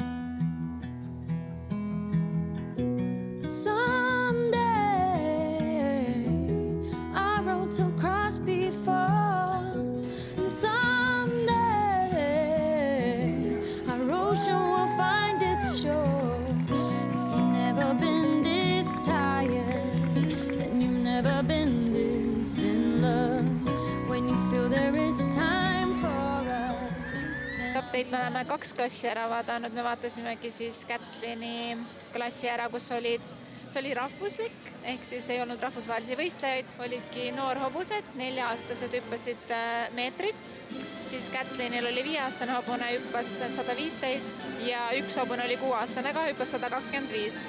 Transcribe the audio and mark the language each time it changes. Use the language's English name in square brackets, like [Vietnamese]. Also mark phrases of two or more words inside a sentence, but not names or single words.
[English] But someday our roads will cross before, and someday our ocean will find its shore. If you've never been this tired, then you've never been this in love. When you feel there is time for us. [Estonian] Update, me oleme 2 klassi ära vaadanud, me vaatasimegi siis Kätlini klassi ära, kus olid, see oli rahvuslik, ehk siis ei olnud rahvusvahelisi võistlejaid, olidki noorhobused, 4-aastased hüppasid meetrit, siis Kätlinil oli 5-aastane hobune, hüppas 115 ja üks hobune oli 6-aastane ka, hüppas 125.